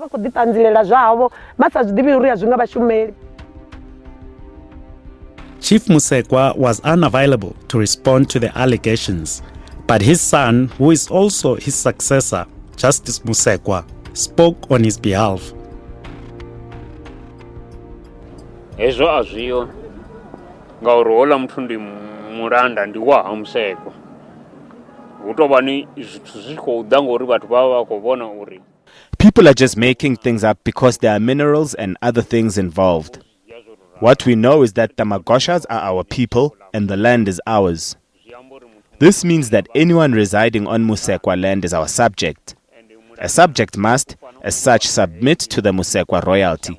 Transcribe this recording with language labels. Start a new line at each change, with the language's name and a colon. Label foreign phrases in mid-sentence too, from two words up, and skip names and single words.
English: Chief Musekwa was unavailable to respond to the allegations, but his son, who is also his successor, Justice Musekwa, spoke on his behalf.
Venda: Ezvo azviyo ngaurola muthu ndi muranda ndi wa Musekwa utova ni zvithu zvikouda ngori vathu vava vakovona uri
English: people are just making things up because there are minerals and other things involved. What we know is that the Magoshas are our people and the land is ours. This means that anyone residing on Musekwa land is our subject. A subject must, as such, submit to the Musekwa royalty.